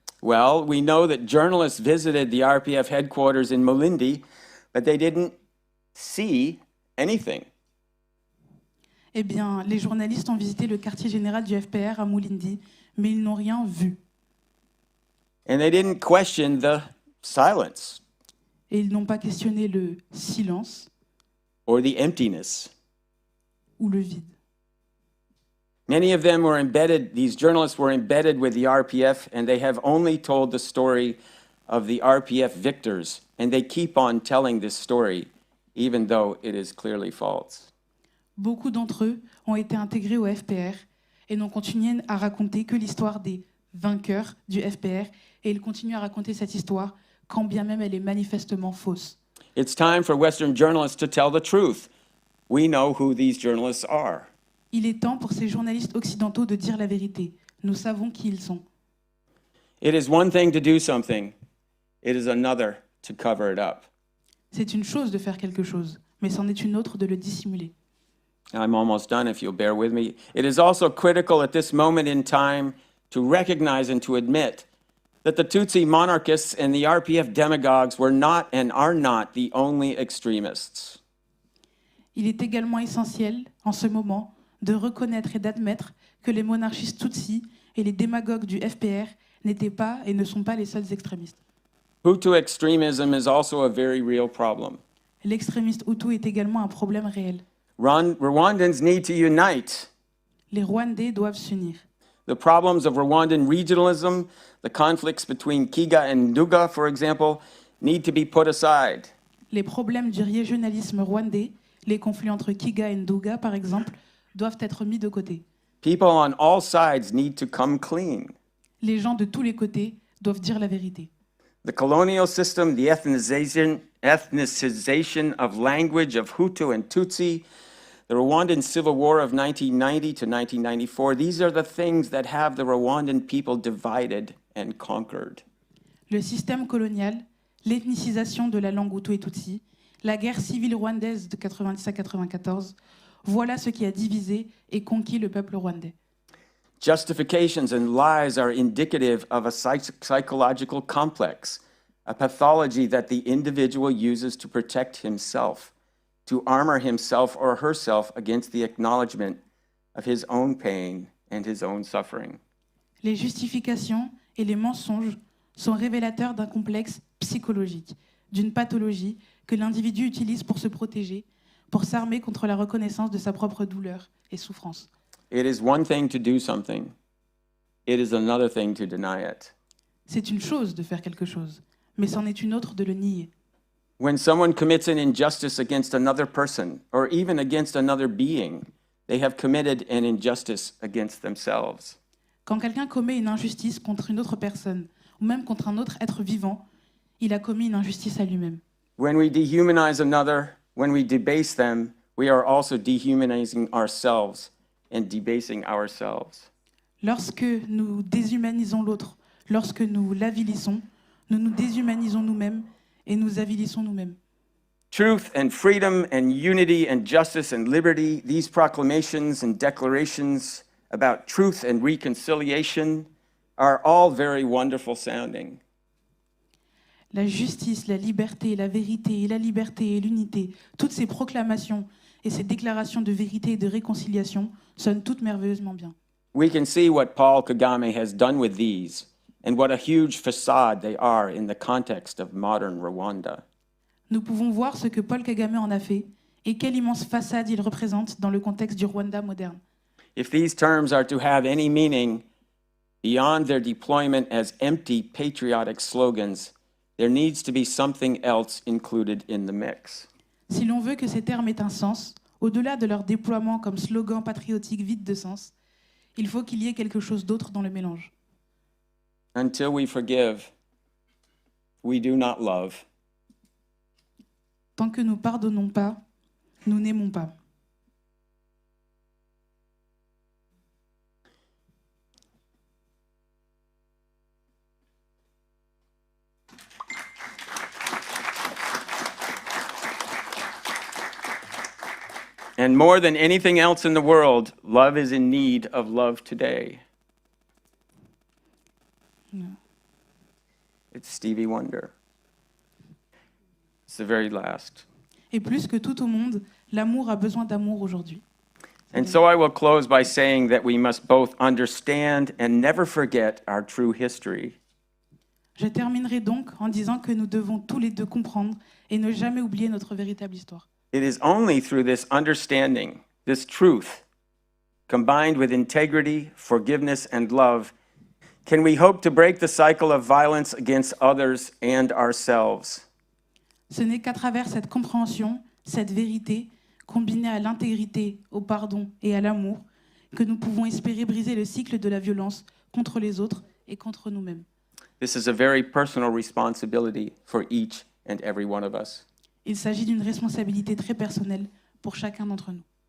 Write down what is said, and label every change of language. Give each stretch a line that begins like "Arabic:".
English: Well, we know that journalists visited the RPF headquarters in Mulindi, but they didn't see anything.
French: Eh bien, les journalistes ont visité le quartier général du FPR à Mulindi, mais ils n'ont rien vu.
English: And they didn't question the silence
French: Et ils n'ont pas questionné le silence
English: or the emptiness.
French: ou le vide.
English: Many of them were embedded, these journalists were embedded with the RPF, and they have only told the story of the RPF victors, and they keep on telling this story, even though it is clearly false.
French: Beaucoup d'entre eux ont été intégrés au FPR et n'ont continué à raconter que l'histoire des vainqueurs du FPR, et ils continuent à raconter cette histoire, quand bien même elle est manifestement fausse.
English: It's time for Western journalists to tell the truth. We know who these journalists are.
French: Il est temps pour ces journalistes occidentaux de dire la vérité. Nous savons qui ils sont.
English: It is one thing to do something, it is another to cover it up.
French: C'est une chose de faire quelque chose, mais c'en est une autre de le dissimuler.
English: I'm almost done if you'll bear with me. It is also critical at this moment in time to recognize and to admit that the Tutsi monarchists and the RPF demagogues were not and are not the only extremists.
French: Il est également essentiel, en ce moment, de reconnaître et d'admettre que les monarchistes Tutsis et les démagogues du FPR n'étaient pas et ne sont pas les seuls extrémistes.
English: Hutu extremism is also a very real problem.
French: L'extrémiste Hutu est également un problème réel.
English: Rwandans need to unite.
French: Les Rwandais doivent s'unir.
English: The problems of Rwandan regionalism, the conflicts between Kiga and Nduga, for example, need to be put aside.
French: Les problèmes du régionalisme rwandais, les conflits entre Kiga et Nduga, par exemple, doivent être mis de côté.
English: People on all sides need to come clean.
French: Les gens de tous les côtés doivent dire la vérité.
English: The colonial system, the ethnicization of language of Hutu and Tutsi, the Rwandan civil war of 1990 to 1994, these are the things that have the Rwandan people divided and conquered.
French: Le système colonial, l'ethnicisation de la langue Hutu et Tutsi, la guerre civile rwandaise de 1990 à 1994, voilà ce qui a divisé et conquis le peuple rwandais.
English: Justifications and lies are indicative of a psychological complex, a pathology that the individual uses to protect himself, to armor himself or herself against the acknowledgement of his own pain and his own suffering.
French: Les justifications et les mensonges sont révélateurs d'un complexe psychologique, d'une pathologie que l'individu utilise pour se protéger, pour s'armer contre la reconnaissance de sa propre douleur et souffrance.
English: It is one thing to do something. It is another thing to deny it.
French: C'est une chose de faire quelque chose, mais c'en est une autre de le nier.
English: When someone commits an injustice against another person or even against another being, they have committed an injustice against themselves.
French: Quand quelqu'un commet une injustice contre une autre personne, ou même contre un autre être vivant, il a commis une injustice à lui-même.
English: When we dehumanize another, when we debase them, we are also dehumanizing ourselves and debasing ourselves.
French: Lorsque nous déshumanisons l'autre, lorsque nous l'avilissons, nous nous déshumanisons nous-mêmes et nous avilissons nous-mêmes.
English: Truth and freedom and unity and justice and liberty, these proclamations and declarations about truth and reconciliation are all very wonderful sounding.
French: La justice, la liberté, la vérité et la liberté et l'unité, toutes ces proclamations et ces déclarations de vérité et de réconciliation sonnent toutes merveilleusement bien.
English: We can see what Paul Kagame has done with these and what a huge facade they are in the context of modern Rwanda.
French: Nous pouvons voir ce que Paul Kagame en a fait et quelle immense façade il représente dans le contexte du Rwanda moderne.
English: If these terms are to have any meaning beyond their deployment as empty patriotic slogans, there needs to be something else included in the mix.
French: Si l'on veut que ces termes aient un sens, au-delà de leur déploiement comme slogan patriotique vide de sens, il faut qu'il y ait quelque chose d'autre dans le mélange.
English: Until we forgive, we do not love.
French: Tant que nous pardonnons pas, nous n'aimons pas.
English: And more than anything else in the world, love is in need of love today. No. It's Stevie Wonder. It's the very last.
French: Et plus que tout au monde, l'amour a besoin d'amour aujourd'hui.
English: And so I will close by saying that we must both understand and never forget our true history.
French: Je terminerai donc en disant que nous devons tous les deux comprendre et ne jamais oublier notre véritable histoire.
English: It is only through this understanding, this truth, combined with integrity, forgiveness, and love, can we hope to break the cycle of violence against others and ourselves.
French: Ce n'est qu'à travers cette compréhension, cette vérité, combinée à l'intégrité, au pardon et à l'amour, que nous pouvons espérer briser le cycle de la violence contre les autres et contre nous-mêmes.
English: This is a very personal responsibility for each and every one of us.
French: Il s'agit d'une responsabilité très personnelle pour chacun d'entre nous.